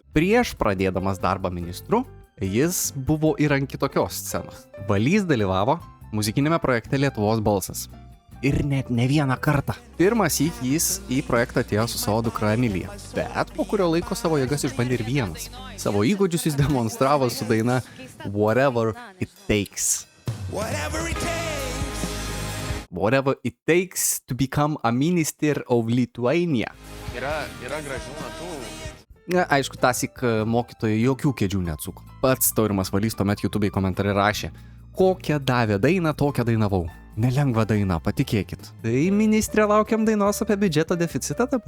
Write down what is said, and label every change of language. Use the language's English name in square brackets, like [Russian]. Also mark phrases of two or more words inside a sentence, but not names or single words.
[Lithuanian] Prieš pradėdamas darbą ministru, jis buvo ir ant kitokios scenos. Valys dalyvavo muzikinėme projekte Lietuvos balsas. Ir net ne vieną kartą. Pirmąsyk jis į projektą atėjo su savo dukra Emilija. Bet po kurio laiko savo jėgas išbandė ir vienas. Savo įgūdžius jis demonstravo su daina Whatever It Takes. [English] Whatever it takes to become a minister of Lithuania. [Lithuanian] Yra gražių natų. Na, aišku, tąsyk mokytojai jokių kėdžių neatsuko. Pats Taurimas Valys tuomet YouTube'ai komentare rašė: kokią davė dainą, tokią dainavau. Nelengva daina, patikėkit. Tai ministrė laukiam dainos apie biudžeto deficitą dabar.